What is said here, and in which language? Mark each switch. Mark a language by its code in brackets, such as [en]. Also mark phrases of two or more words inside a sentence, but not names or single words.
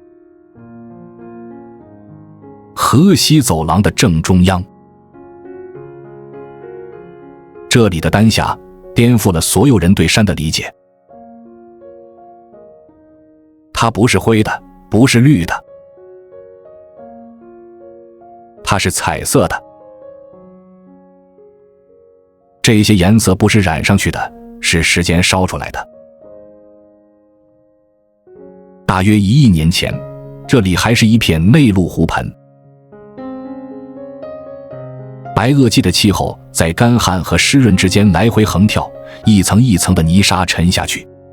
[zh] 河西走廊的正中央，這裡的丹霞顛覆了所有人對山的理解。它不是灰的，不是綠的，它是彩色的。這些顏色不是染上去的，是时間燒出來的。大約1億年前，這裡還是一片內陸湖盆。白堊紀的氣候在乾旱和濕潤之間來回橫跳，一層一層的泥沙沉下去。